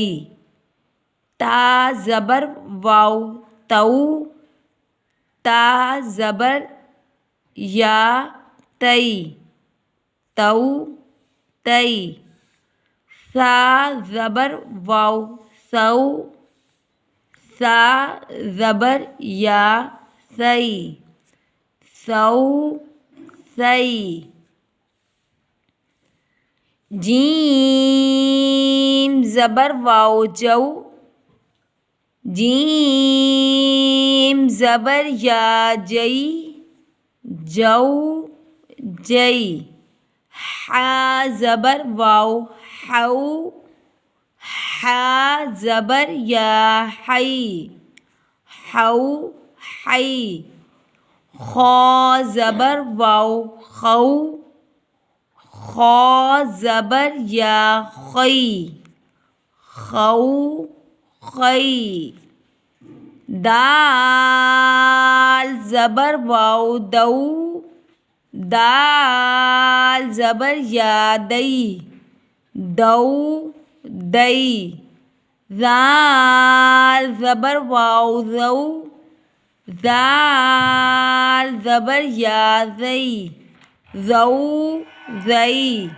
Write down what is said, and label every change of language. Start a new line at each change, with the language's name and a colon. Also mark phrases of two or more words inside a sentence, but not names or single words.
Urdu: تا زبر واو تو، تا زبر یا تئی تو تئی۔ ثا زبر واو ثو، ثا زبر یا ثئی ثو ثئی۔ جیم زبر واو جو، جیم زبر یا جئی جو جئی۔ حا زبر واو حو، حا زبر یا حی حو حی۔ خا زبر واو خو، خا زبر یا خی خو خی۔ دال زبر واو دو، دال زبر یا دئی دو دئی۔ ذال زبر واو ذو، ذال زبر یا ذئی ذو ذئی۔